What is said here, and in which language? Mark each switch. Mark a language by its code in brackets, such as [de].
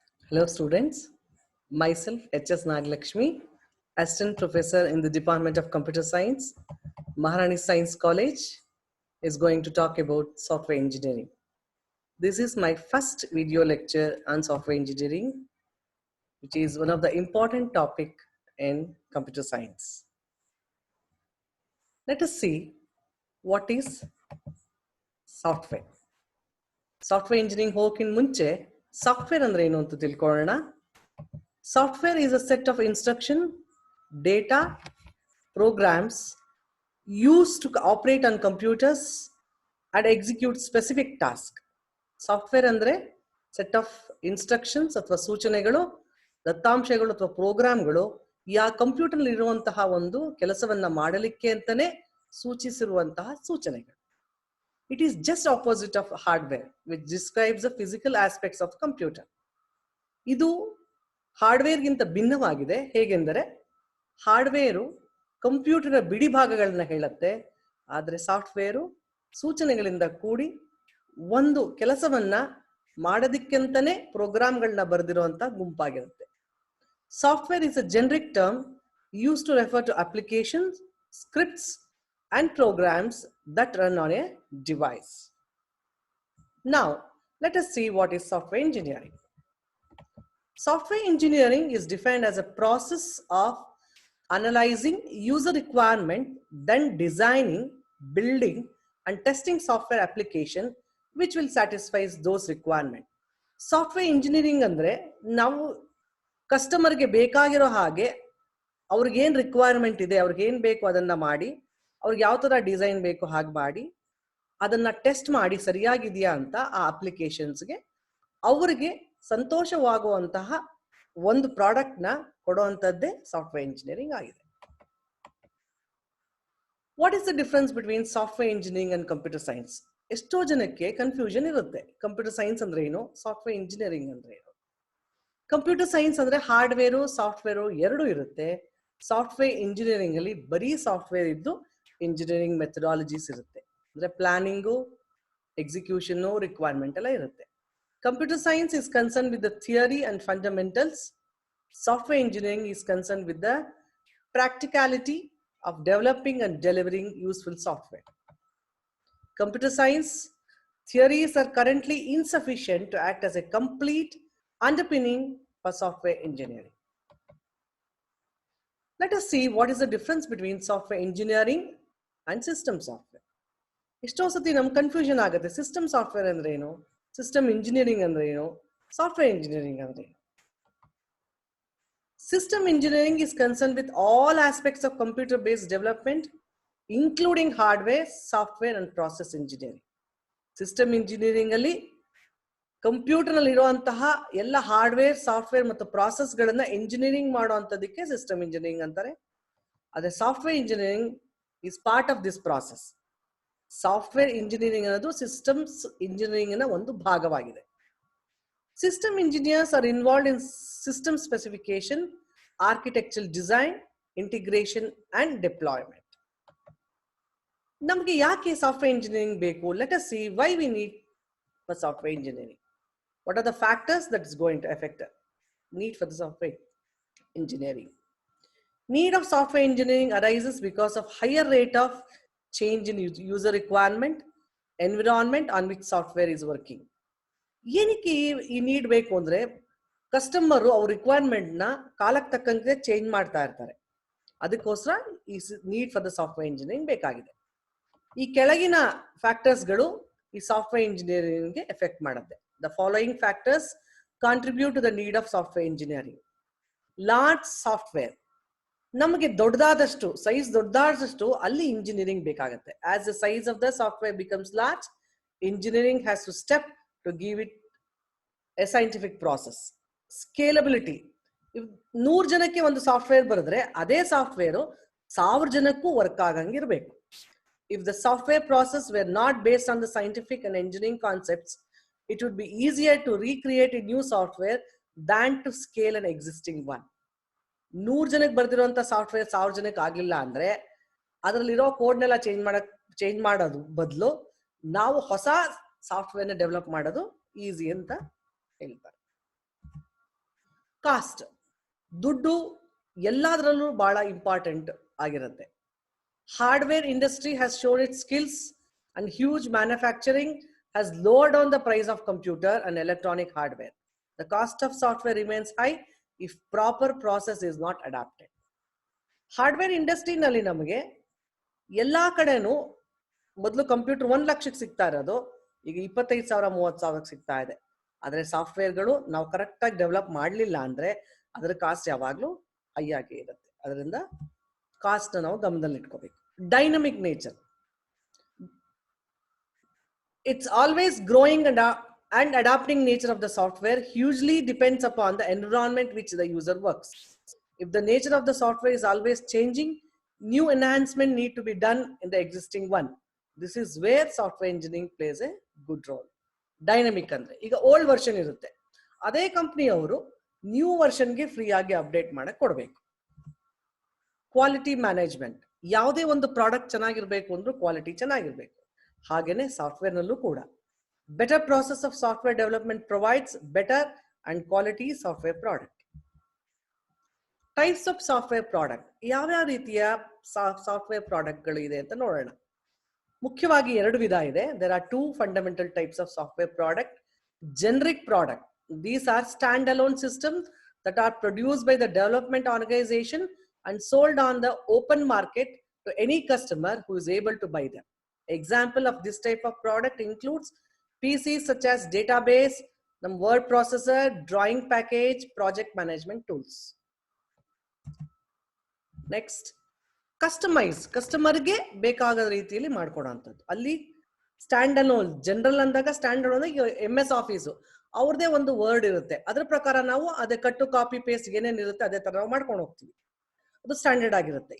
[en] Hello students, myself H.S. Nagalakshmi, Assistant Professor in the Department of Computer Science, Maharani Science College, is going to talk about software engineering. This is my first video lecture on software engineering, which is one of the important topic in computer science. Let us see what is software. [kn] Software engineering ಹೋಗಕ್ಕಿಂತ ಮುಂಚೆ software ಅಂದ್ರೆ ಏನು ಅಂತ ತಿಳ್ಕೊಳ್ಳೋಣ. [en] Software is a set of instruction, data, programs used to operate on computers and execute specific tasks. [kn] Software andre [en] set of instructions [kn] ಅಥವಾ ಸೂಚನೆಗಳು, ದತ್ತಾಂಶಗಳು ಅಥವಾ ಪ್ರೋಗ್ರಾಮ್ಗಳು ಆ ಕಂಪ್ಯೂಟರ್ ಇರುವಂತಹ ಒಂದು ಕೆಲಸವನ್ನ ಮಾಡಲಿಕ್ಕೆ ಅಂತಾನೆ ಸೂಚಿಸಿರುವಂತಹ ಸೂಚನೆಗಳು. [en] It is just opposite of hardware, which describes the physical aspects of computer. [kn] ಇದು ಹಾರ್ಡ್ವೇರ್ ಗಿಂತ ಭಿನ್ನವಾಗಿದೆ. ಹೇಗೆಂದರೆ ಹಾರ್ಡ್ವೇರು ಕಂಪ್ಯೂಟರ್ ಬಿಡಿ ಭಾಗಗಳನ್ನ ಹೇಳುತ್ತೆ, ಆದರೆ ಸಾಫ್ಟ್ವೇರು ಸೂಚನೆಗಳಿಂದ ಕೂಡಿ ಒಂದು ಕೆಲಸವನ್ನ ಮಾಡೋದಕ್ಕಂತಾನೆ ಪ್ರೋಗ್ರಾಮ್ಗಳನ್ನ ಬರೆದಿರುವಂತ ಗುಂಪಾಗಿರುತ್ತೆ. [en] Software is a generic term use to refer to applications, scripts and programs that run on a device. Now, let us see what is software engineering. Software engineering is defined as a process of analyzing user requirement, then designing, building, and testing software application which will satisfy those requirements. [kn] Software engineering andre ನಾವು customer ಗೆ ಬೇಕಾಗಿರೋ ಹಾಗೆ ಅವ್ರಿಗೆ ಏನು requirement ಇದೆ, ಅವ್ರಿಗೆ ಏನು ಬೇಕು ಅದನ್ನ ಮಾಡಿ, ಅವ್ರಿಗೆ ಯಾವ ತರ ಡಿಸೈನ್ ಬೇಕು ಹಾಗೆ ಮಾಡಿ ಅದನ್ನ ಟೆಸ್ಟ್ ಮಾಡಿ ಸರಿಯಾಗಿದೆಯಾ ಅಂತ ಆ ಅಪ್ಲಿಕೇಶನ್ಸ್ಗೆ ಅವರಿಗೆ ಸಂತೋಷವಾಗುವಂತಹ ಒಂದು ಪ್ರಾಡಕ್ಟ್ ನ ಕೊಡುವಂತದ್ದೇ ಸಾಫ್ಟ್ವೇರ್ ಇಂಜಿನಿಯರಿಂಗ್ ಆಗಿದೆ. [en] What is the difference between software engineering and computer science? [kn] ಎಷ್ಟೋ ಜನಕ್ಕೆ ಕನ್ಫ್ಯೂಷನ್ ಇರುತ್ತೆ. ಕಂಪ್ಯೂಟರ್ ಸೈನ್ಸ್ ಅಂದ್ರೆ ಏನು, ಸಾಫ್ಟ್ವೇರ್ ಇಂಜಿನಿಯರಿಂಗ್ ಅಂದ್ರೆ ಏನು? ಕಂಪ್ಯೂಟರ್ ಸೈನ್ಸ್ ಅಂದ್ರೆ ಹಾರ್ಡ್ವೇರು ಸಾಫ್ಟ್ವೇರು ಎರಡು ಇರುತ್ತೆ. ಸಾಫ್ಟ್ವೇರ್ ಇಂಜಿನಿಯರಿಂಗ್ ಅಲ್ಲಿ ಬರೀ ಸಾಫ್ಟ್ವೇರ್ ಇದ್ದು ಇಂಜಿನಿಯರಿಂಗ್ ಮೆಥಡಾಲಜೀಸ್ ಇರುತ್ತೆ, ಅಂದ್ರೆ ಪ್ಲಾನಿಂಗು, ಎಕ್ಸಿಕ್ಯೂಷನ್, ರಿಕ್ವೈರ್ಮೆಂಟ್ ಎಲ್ಲ ಇರುತ್ತೆ. [en] Computer science is concern with the theory and fundamentals. Software engineering is concern with the practicality of developing and delivering useful software. Computer science theories are currently insufficient to act as a complete underpinning for software engineering. Let us see what is the difference between software engineering and system software. [kn] ಎಷ್ಟೋ ಸತಿ ನಮ್ಗೆ confusion ಆಗುತ್ತೆ. System software ಅಂದ್ರೆ ಏನು, system engineering ಅಂದ್ರೆ ಏನು, software engineering ಅಂದ್ರೆ ಏನು? [en] System engineering is concern with all aspects of computer based development including hardware, software and process engineering. [kn] System engineering ಅಲ್ಲಿ ಕಂಪ್ಯೂಟರ್ ನಲ್ಲಿ ಇರುವಂತಹ ಎಲ್ಲ ಹಾರ್ಡ್ವೇರ್, ಸಾಫ್ಟ್ವೇರ್ ಮತ್ತು ಪ್ರಾಸೆಸ್ ಗಳನ್ನ ಇಂಜಿನಿಯರಿಂಗ್ ಮಾಡುವಂತದಕ್ಕೆ ಸಿಸ್ಟಮ್ ಇಂಜಿನಿಯರಿಂಗ್ ಅಂತಾರೆ. ಅದೇ [en] Software engineering is part of this process. [kn] Software engineering ಅನ್ನೋದು systems engineering ನ ಒಂದು ಭಾಗವಾಗಿದೆ. [en] System engineers are involved in system specification, architectural design, integration and deployment. [kn] ನಮಗೆ ಯಾಕೆ ಸಾಫ್ಟ್ವೇರ್ ಇಂಜಿನಿಯರಿಂಗ್ ಬೇಕು? [en] Let us see why we need for software engineering. What are the factors that is going to affect the need for the software engineering? Need of software engineering arises because of higher rate of change in user requirement, environment on which software is working. [kn] ಏನಕ್ಕೆ ಈ need ಬೇಕು ಅಂದ್ರೆ customer ಅವ್ರ requirement ನ ಕಾಲಕ್ಕೆ ತಕ್ಕಂತೆ change ಮಾಡ್ತಾ ಇರ್ತಾರೆ. ಅದಕ್ಕೋಸ್ಕರ ಈ [en] need for the software engineering [kn] ಬೇಕಾಗಿದೆ. ಈ ಕೆಳಗಿನ ಫ್ಯಾಕ್ಟರ್ಸ್ಗಳು ಈ ಸಾಫ್ಟ್ವೇರ್ ಇಂಜಿನಿಯರಿಂಗ್ಗೆ ಎಫೆಕ್ಟ್ ಮಾಡುತ್ತೆ. [en] The following factors contribute to the need of software engineering. [kn] Large software, ನಮಗೆ ದೊಡ್ಡದಾದಷ್ಟು ಸೈಜ್ ದೊಡ್ಡದಾದಷ್ಟು ಅಲ್ಲಿ ಇಂಜಿನಿಯರಿಂಗ್ ಬೇಕಾಗುತ್ತೆ. [en] As the size of the software becomes large, engineering has to step to give it a scientific process. [kn] Scalability, 100 ಜನಕ್ಕೆ ಒಂದು software ಬರೆದ್ರೆ ಅದೇ software 1000 ಜನಕ್ಕೂ work ಆಗಂಗಿರ್ಬೇಕು. [en] If the software process were not based on the scientific and engineering concepts, it would be easier to recreate a new software than to scale an existing one. [kn] 100 ಜನಕ್ಕೆ ಬರ್ದಿರುವಂತ software 1000 ಜನಕ್ಕೆ ಆಗ್ಲಿಲ್ಲ ಅಂದ್ರೆ ಅದರಲ್ಲಿರೋ ಕೋಡ್ನೆಲ್ಲ change ಮಾಡೋದು ಬದಲು ನಾವು ಹೊಸ ಸಾಫ್ಟ್ವೇರ್ನ ಡೆವಲಪ್ ಮಾಡೋದು ಈಸಿ ಅಂತ ಹೇಳ್ತಾರೆ. ಕಾಸ್ಟ್, ದುಡ್ಡು ಎಲ್ಲದರಲ್ಲೂ ಬಹಳ ಇಂಪಾರ್ಟೆಂಟ್ ಆಗಿರುತ್ತೆ. [en] Hardware industry has shown its skills, and huge manufacturing has lowered down the price of computer and electronic hardware. The cost of software remains high if proper process is not adapted. [kn] Hardware industry ನಲ್ಲಿ ನಮಗೆ ಎಲ್ಲಾ ಕಡೆನೂ ಮೊದಲು computer 1 ಲಕ್ಷಕ್ಕೆ ಸಿಗ್ತಾ ಇರೋದು ಈಗ 25,000 30,000 ಸಿಗ್ತಾ ಇದೆ. ಆದರೆ ಸಾಫ್ಟ್ವೇರ್ಗಳು ನಾವು ಕರೆಕ್ಟ್ ಆಗಿ ಡೆವಲಪ್ ಮಾಡಲಿಲ್ಲ ಅಂದ್ರೆ ಅದರ ಕಾಸ್ಟ್ ಯಾವಾಗಲೂ ಹೈ ಆಗಿ ಇರುತ್ತೆ. ಅದರಿಂದ ಕಾಸ್ಟ್ ನಾವು ಗಮನದಲ್ಲಿ ಇಟ್ಕೋಬೇಕು. [en] Dynamic nature, it's always growing and adapting nature of the software hugely depends upon the environment which the user works. If the nature of the software is always changing, new enhancement need to be done in the existing one. This is where software engineering plays a good role. [kn] Dynamic ಅಂದ್ರೆ ಈಗ old version ಇರುತ್ತೆ, ಅದೇ company ಅವರು new ವರ್ಷನ್ಗೆ free ಆಗಿ update ಮಾಡಕ್ಕೆ ಕೊಡಬೇಕು. Quality management, ಯಾವುದೇ ಒಂದು ಪ್ರಾಡಕ್ಟ್ ಚೆನ್ನಾಗಿರ್ಬೇಕು ಅಂದ್ರೂ ಕ್ವಾಲಿಟಿ ಚೆನ್ನಾಗಿರ್ಬೇಕು. ಹಾಗೇನೆ ಸಾಫ್ಟ್ವೇರ್ ನಲ್ಲೂ ಕೂಡ [en] Better process of software development provides better and quality software product. Types of software product, [kn] ಯಾವ್ಯಾವ ರೀತಿಯ ಸಾಫ್ಟ್ವೇರ್ ಪ್ರಾಡಕ್ಟ್ಗಳು ಇದೆ ಅಂತ ನೋಡೋಣ. ಮುಖ್ಯವಾಗಿ 2 ವಿಧ ಇದೆ. [en] There are 2 fundamental types of software product. Generic product, these are standalone systems that are produced by the development organization and sold on the open market to any customer who is able to buy them. Example of this type of product includes PCs such as database, word processor, drawing package, project management tools. [kn] Next, customize, ಕಸ್ಟಮರ್ಗೆ ಬೇಕಾದ ರೀತಿಯಲ್ಲಿ ಮಾಡ್ಕೊಡೋಂಥದ್ದು. ಅಲ್ಲಿ stand alone, general ಅಂದಾಗ stand alone MS office ಅವ್ರದೇ ಒಂದು word ಇರುತ್ತೆ, ಅದ್ರ ಪ್ರಕಾರ ನಾವು ಅದೇ ಕಟ್ಟು ಕಾಪಿ ಪೇಸ್ಟ್ ಏನೇನು ಇರುತ್ತೆ ಅದೇ ತರ ನಾವು ಮಾಡ್ಕೊಂಡು ಹೋಗ್ತೀವಿ. ಅದು ಸ್ಟ್ಯಾಂಡರ್ಡ್ ಆಗಿರುತ್ತೆ.